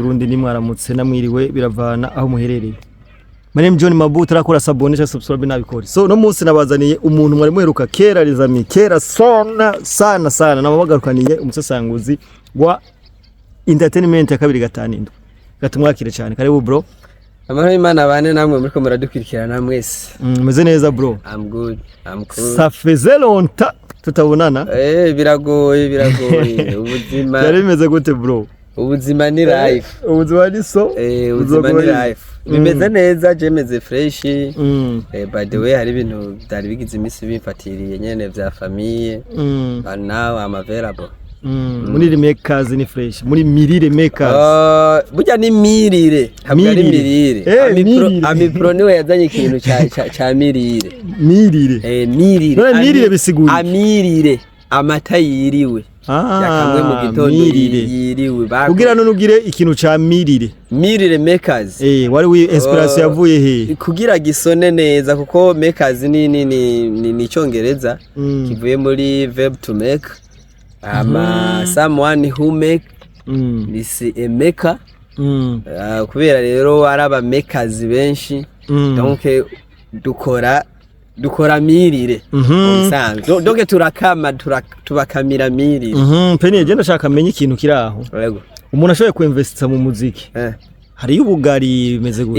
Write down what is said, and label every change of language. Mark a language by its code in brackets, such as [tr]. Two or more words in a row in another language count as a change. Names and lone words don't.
[rn] Burundi ni mwaramutse namwiriwe biravana aho muherereye Mane John Mabu tarakora sabone cha subscribe nabikore so no munsi nabazaniye umuntu mwari muheruka kera rizami kera sana nabagarukaniye umusasanguzi wa entertainment ya 2 gatumwakire cyane karibu bro Amahoro Imana bane namwe muriko muradukurikirana mwese meze neza bro [en] I'm good I'm cool [fr] ça faisait longtemps tutabonana [rn] biragoye ubuzima yari bimeze gute bro ubuzima ni life ubuzima ni so ubuzima ni life bimeze neza je meze fresh [en] by the way [rn] hari ibintu byari bigize imisi bimfatiriye nyene vya famille [en] and now I'm available [rn] muri makers ni fresh muri mirire makers burya ni mirire hamwe ari mirire amipro niwe yazanye ikintu cha mirire mirire bisiguye amirire amata yiriwe yakamwe mu gitondo yiriwe kugira none ugire ikintu cha mirire makers wari wi inspiration yavuye he kugira gisone neza kuko makers ni cyongereza kivuye muri [en] verb to make someone who make this a maker [rn] kubera rero araba makers benshi donc dukora mirire umusanzo donc turakama tubakamira mirire peni je ndashaka menye ikintu kiraho umuntu ashoboye kuinvesta mu muziki hari ubugari bimeze gute